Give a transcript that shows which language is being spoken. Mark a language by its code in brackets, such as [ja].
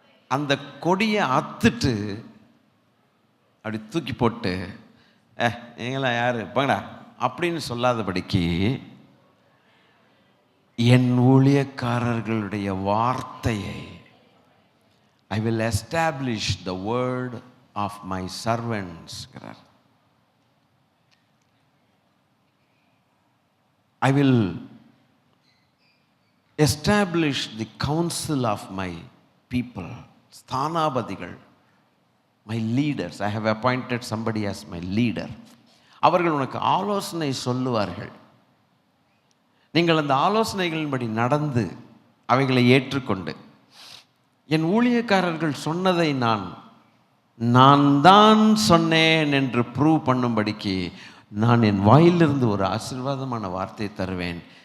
[ta] அந்த கொடியை அத்துட்டு அப்படி தூக்கி போட்டு நீங்களாம் யாரு போங்கடா அப்படின்னு சொல்லாதபடிக்கு, என் ஊழியக்காரர்களுடைய வார்த்தையை, [en] I will establish the word of my servants. I will establish the council of my people. ஸ்தானாபதிகள், my leaders. I have appointed somebody as my leader. [ta] அவர்கள் உனக்கு ஆலோசனை சொல்லுவார்கள். நீங்கள் அந்த ஆலோசனைகளின்படி நடந்து அவைகளை ஏற்றுக்கொண்டு, என் ஊழியக்காரர்கள் சொன்னதை நான் தான் சொன்னேன் என்று ப்ரூவ் பண்ணும்படிக்கு நான் என் வாயிலிருந்து ஒரு ஆசீர்வாதமான வார்த்தையை தருவேன்.